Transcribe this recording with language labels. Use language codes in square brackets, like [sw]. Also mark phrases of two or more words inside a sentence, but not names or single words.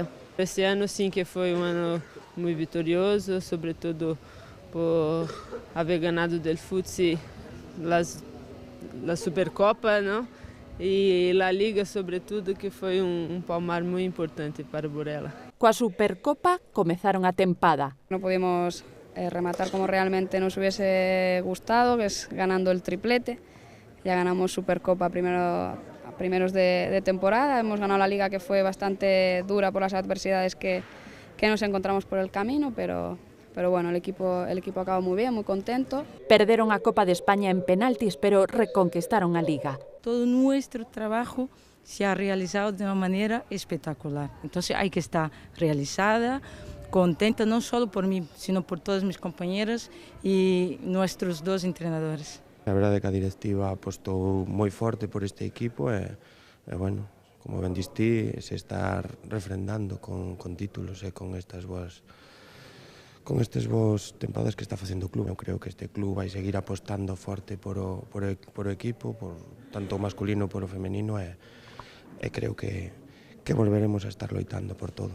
[gl] Este ano sim que foi ano muito vitorioso, sobretudo por haver ganado del Futsi la Supercopa, ¿no? E a Liga, sobretudo, que foi palmar moi importante para Burela. Coa Supercopa comezaron a tempada. [es] No pudimos rematar como realmente nos hubiese gustado, que es ganando el triplete. Ya ganamos Supercopa primeros de temporada, hemos ganado la Liga, que fue bastante dura por las adversidades que nos encontramos por el camino, pero bueno, el equipo acabó muy bien, muy contento. [gl] Perderon a Copa de España en penaltis, pero reconquistaron a Liga. [es] Todo nuestro trabajo se ha realizado de una manera espectacular. Entonces hay que estar realizada, contenta no solo por mí, sino por todas mis compañeras y nuestros dos entrenadores. [gl] A verdade é que a directiva apostou moi forte por este equipo e bueno, como ben diste, se está refrendando con títulos e con estas boas tempadas que está facendo o club. Eu creo que este club vai seguir apostando forte por o equipo, por tanto o masculino como o femenino e creo que volveremos a estar loitando por todo.